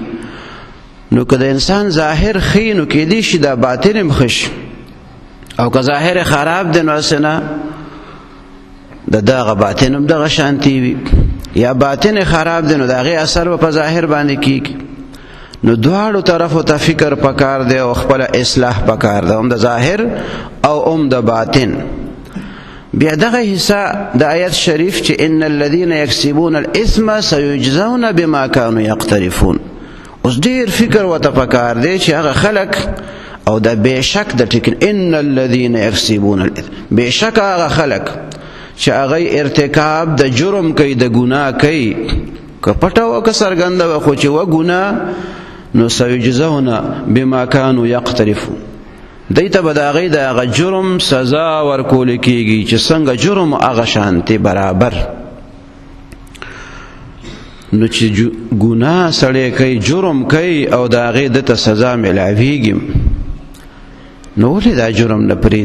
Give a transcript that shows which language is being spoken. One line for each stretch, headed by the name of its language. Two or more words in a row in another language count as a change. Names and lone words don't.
Pashto: نو که د انسان ظاهر ښه نو کېدی شي د باطن هم ښه شي، او که ظاهر خراب دی نو اسنه د دغه باطن هم دغه شانتي وي، یا باطن خراب دی نو د هغې اثر په ظاهر باندې کیږي. نو دواړو طرفو ته فکر پکار دی او خپل اصلاح پکار دی، هم د ظاهر او هم د باطن. بیا دغه حصہ د آیت شریف چې
Arabic: ان الذين يكسبون الاثم سيجزون بما كانوا يقترفون،
Pashto: اوس ډیر فکر ورته پکار دی چې هغه خلک او د بېشک د ټکن
Arabic: ان الذين يكسبون الاثم،
Pashto: بېشک هغه خلک چې هغه ارتکاب د جرم کوي، د ګناه کوي، که پټه او که څرګنده وه، خو چې وه ګناه نو
Arabic: سيجزون بما كانوا يقترفون،
Pashto: دی ته به د هغې د هغه جرم سزا ورکول کېږي چې څنګه جرم هغه شانتې برابر. نو چې ګناه سړی کوي، جرم کوي او د هغې ده ته سزا میلاویږي، نو ولې دا جرم نه پرېږدي؟